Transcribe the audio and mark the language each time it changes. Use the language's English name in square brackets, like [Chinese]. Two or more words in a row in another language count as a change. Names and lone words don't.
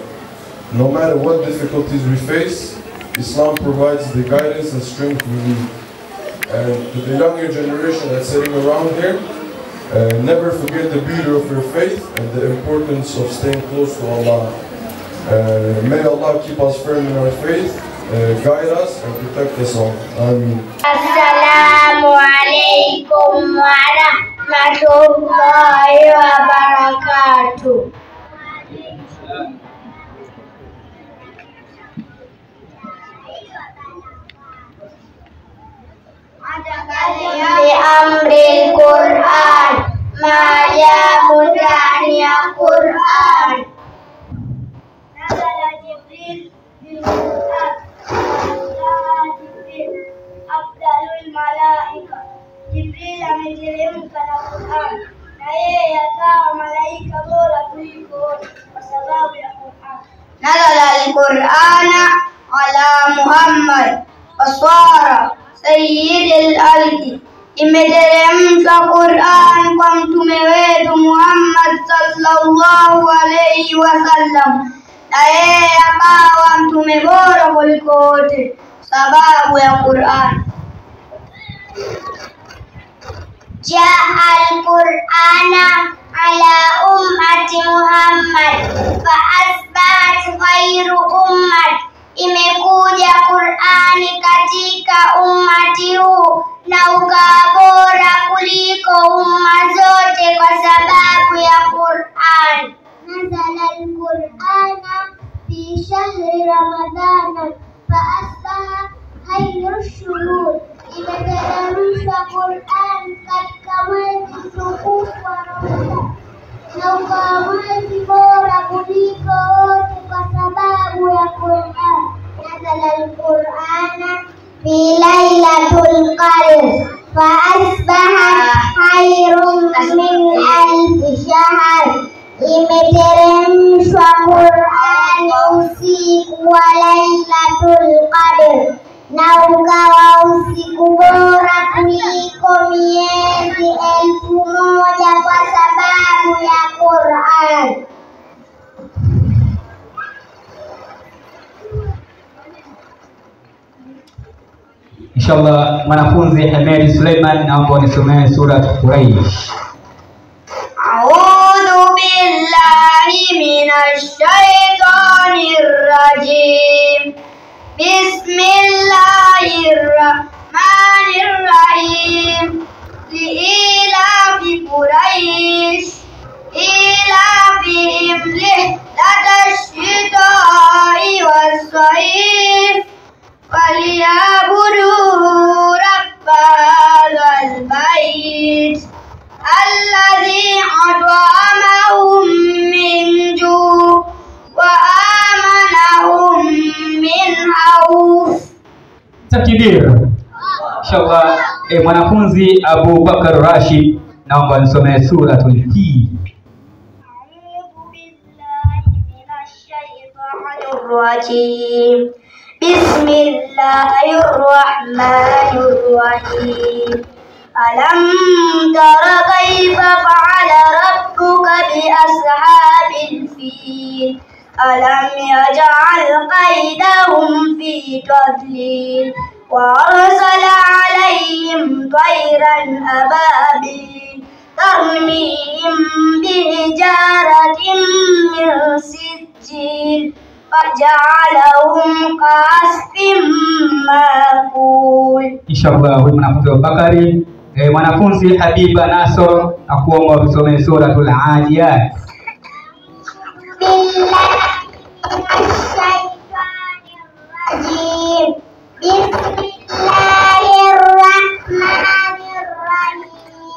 [English] No matter what difficulties we face, Islam provides the guidance and strength we need. And to the younger generation that's sitting around here, never forget the beauty of your faith and the importance of staying close to Allah. May Allah keep us firm in our faith, guide us and protect us all. Ameen. [Arabic] السلام عليكم ورحمة الله وبركاته. أمر القرآن, [Swahili] majabu ndani ya Quran. [Arabic] نزل جبريل بالقرآن، جبريل أفضل الملائكة. [Swahili] Jibril ameteremka na Quran, na yeye akawa malaika bora kuliko wote kwa sababu ya Quran. [Arabic] نزل القرآن على محمد وصار سيد الخلق, [Swahili] imeteremshwa Qur'an kwa mtume wetu Muhammad [Arabic] صلى الله عليه وسلم, [Swahili] na yeye akawa mtume bora kuliko wote sababu ya Qur'an. [Arabic] جاء القرآن على أمة محمد فأصبحت خير أمة, [Swahili] imekuja Qur'ani katika ummati huu na ukawa bora kuliko umma zote kwa sababu ya Qur'an. [Arabic] نزل القرآن في شهر رمضان فأصبح خير الشهور, [Swahili] imeteremshwa Qur'an katika mwezi mtukufu wa Ramadhani na ukawa mwezi bora kuliko wote kwa sababu ya Qur'an. [Arabic] نزل القرآن في ليلة القدر فأصبح خير من ألف شهر, [Swahili] imeteremshwa Qur'an usiku wa [Arabic] ليلة القدر [Swahili] na ukawa usiku bora kuliko miezi 1000 kwa sababu ya Qur'an. Inshallah, mwanafunzi Ahmed Suleiman, naomba unisomee sura Quraish. [Arabic] أعوذ بالله من الشيطان الرجيم. بسم الله الرحمن الرحيم. لإيلاف قريش إيلافهم رحلة الشتاء والصيف فليعبدوا رب هذا البيت الذي أطعمهم من جوع وآمنهم من خوف. Takbir. [Swahili] Inshallah, mwanafunzi Abu Bakar Rashid, naomba nisomee [Arabic] سورة الفيل. أعوذ بالله من الشيطان الرجيم. بسم الله الرحمن الرحيم. ألم تر كيف فعل ربك بأصحاب الفيل. ألم يجعل كيدهم في تضليل وأرسل عليهم طيرا أبابيل ترميهم بحجارة من سجيل فجعلهم كعصف مأكول. [Swahili] Inshallah, huyu mwanafunzi wa Bakari. Mwanafunzi Habiba Nasor, akuomba usomee [Arabic] سورة العاديات. بسم الله الرحمن الرحيم.